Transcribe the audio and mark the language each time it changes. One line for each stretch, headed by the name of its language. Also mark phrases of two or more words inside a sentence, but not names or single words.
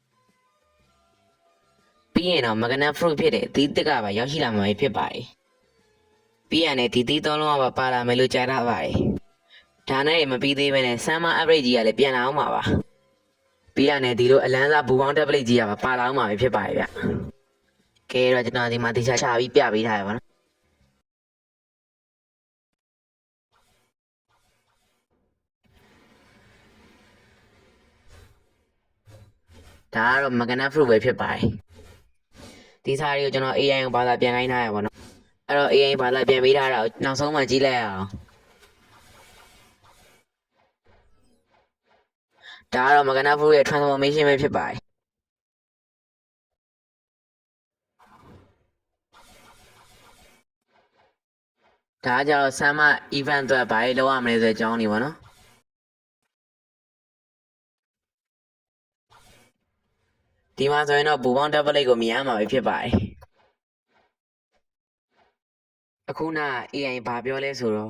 Burmese: ပြီးရင်တော့
English: magnet fruit
Burmese: ဖြစ်တဲ့ဒီတစ်ကပါရောက်ရှိလာမှာဖြစ်ပါတယ်။ပြီးရင်လည်းဒီသီးသုံးလုံးကပါလာမယ်လို့ကြားထားပါတယ်။ဒါနဲ့မပြီးသေးဘဲနဲ့
English: summer average
Burmese: ကြီးကလည်းပြန်လာအောင်ပါပါ။ပြီးရင်လည်းဒီလိုအလန်းစားဘူပေါင်း tablet ကြီးကပါလာအောင်မှာဖြစ်ပါတယ်ဗျ။ကဲတော့ကျွန်တော်ဒီမှာတေချာချပြီးပြပေးထားရပါနော်။ ဒါကတော့
English: magnet fruit
Burmese: ပဲဖြစ်ပါတယ်ဒီစားတွေကိုကျွန်တော် AI ကိုဘာသာပြန်ခိုင်းထားရပါတော့အဲ့တော့ AI ဘာသာပြန်ပေးထားတာကိုနောက်ဆုံးမှကြည့်လိုက်ရအောင် ဒါကတော့
English: magnet fruit
Burmese: ရဲ့ transformation ပဲဖြစ်ပါတယ်ဒါကြတော့
English: summer event
Burmese: အတွက်ဘာတွေလုပ်ရမလဲဆိုတဲ့အကြောင်းနေပါနော်ဒီမှာဆိုရင်တော့ဘူပေါင်း tablet ကိုမြင်ရမှာပဲဖြစ်ပါတယ်အခုန AI ဘာပြောလဲဆိုတော့